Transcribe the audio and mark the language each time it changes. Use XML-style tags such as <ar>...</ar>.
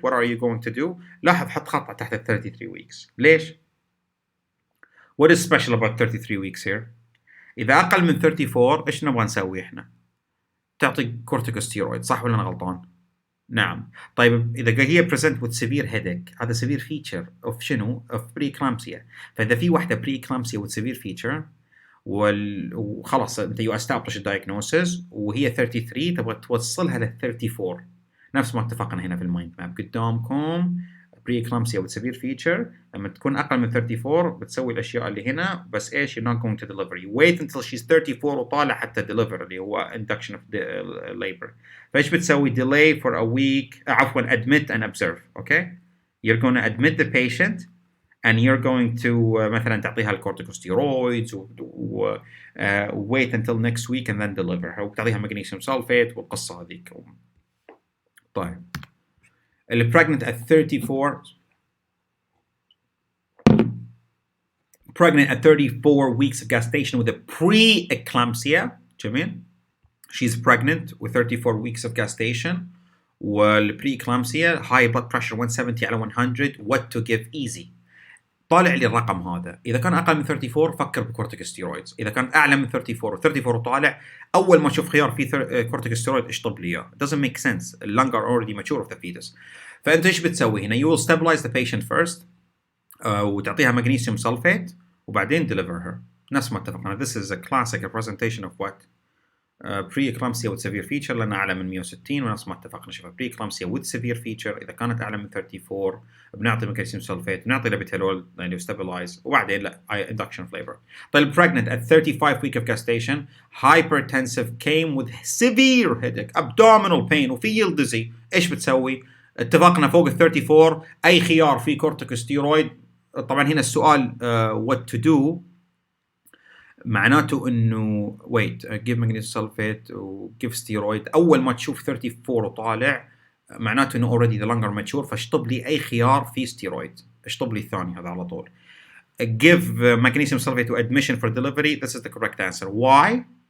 <en>what are you going to do؟</en> <ar>لاحظ حط خطأ تحت</ar> <en>33 weeks.</en> <ar>ليش؟</ar> <en>what is special about 33 weeks here؟</en> <ar>إذا أقل من 34 إيش نبغى نسوي إحنا؟ تعطي كورتيكوستيرويد، صح ولا أنا غلطان؟ نعم.</ar> <en>طيب إذا هي present with severe headache هذا severe feature of شنو؟ of preeclampsia.</en> <ar>فإذا في واحدة preeclampsia with severe feature وخلاص انت</ar> <en>you establish a diagnosis</en> <ar>وهي 33 تبغى توصلها ل 34 نفس ما اتفقنا هنا في المايند ماب قدامكم. preeclampsia with severe feature لما تكون اقل من 34 بتسوي الاشياء اللي هنا بس ايش</ar> <en>you're not going to deliver. you wait until she's 34 وطالع حتى deliver اللي هو induction of labor.</en> <ar>فايش بتسوي؟</ar> <en>delay for a week</en> <ar>عفوا</ar> <en>admit and observe. okay, you're going to admit the patient and you're going to مثلا تعطيها الكورتيكوستيرويدز و wait until next week and then deliver her وتعطيها magnesium sulfate</en> <ar>والقصة هذيك.</ar> <en>طيب pregnant at 34 pregnant at 34 weeks of gestation with a pre-eclampsia.</en> <ar>جميل.</ar> <en>She's pregnant with 34 weeks of gestation. والبري-eclampsia, high blood pressure 170 على 100. What to give? Easy.</en> <ar>طالع لي الرقم هذا. إذا كان أقل من 34 فكر بكورتيكوستيرويدز. إذا كان أعلى من 34 و34 وطالع أول ما تشوف خيار فيه كورتيكوستيرويد اشطب لي إياه.</ar> <en>It doesn't make sense. The lung are already mature of the fetus.</en> <ar>فأنت إيش بتسوي هنا؟</ar> <en>You will stabilize the patient first. وتعطيها magnesium sulfate وبعدين deliver her.</en> <ar>نفس ما اتفقنا.</ar> <en>This is a classic representation of what?</en> <ar>pre-eclampsia with severe feature لأن أعلى من 160 ونفس ما اتفقنا. شوفها pre-eclampsia with severe feature إذا كانت أعلى من 34 بنعطي magnesium sulfate بنعطي لابيتالول يعني stabilize وبعدين لا induction of labor.</ar> <en>طيب pregnant at 35 week of gestation, hypertensive, came with severe headache, abdominal pain وفي dizzy.</en> <ar>إيش بتسوي؟ اتفقنا فوق ال 34 أي خيار في كورتيكوستيرويد. طبعا هنا السؤال</ar> <en>what to do معناته انه wait give magnesium sulfate و give steroid.</en> <ar>اول ما تشوف 34 وطالع معناته انه</ar> <en>already the lung are mature</en> <ar>فاشطب لي اي خيار فيه steroid. اشطب لي الثاني هذا على طول.</ar> <en>give magnesium sulfate to admission for delivery. This is the correct answer. Why?</en>